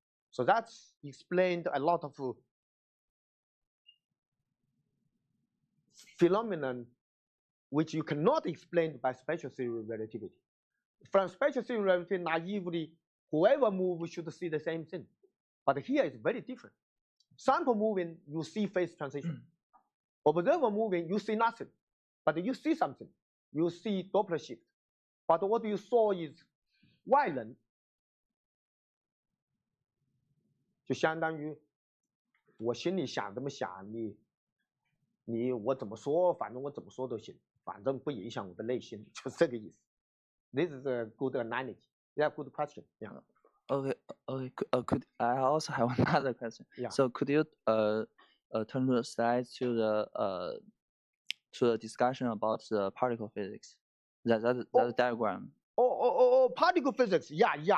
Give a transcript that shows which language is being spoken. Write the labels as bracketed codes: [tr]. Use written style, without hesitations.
[en] So that's explained a lot of phenomenon which you cannot explain by special theory relativity. From special theory relativity, naively, whoever moves should see the same thing. But here it's very different. Sample moving, you see phase transition. Observer moving, you see nothing. But you see something. You see Doppler shift. But what you saw is [zh] 外人，就相当于我心里想怎么想，我怎么说，反正我怎么说都行，反正不影响我的内心，就是这个意思。 [en] This is a good analogy. Yeah, good question. Yeah. Okay. Could I also have another question? Yeah. So could you turn the slides to the discussion about the particle physics? That diagram. Particle physics. Yeah.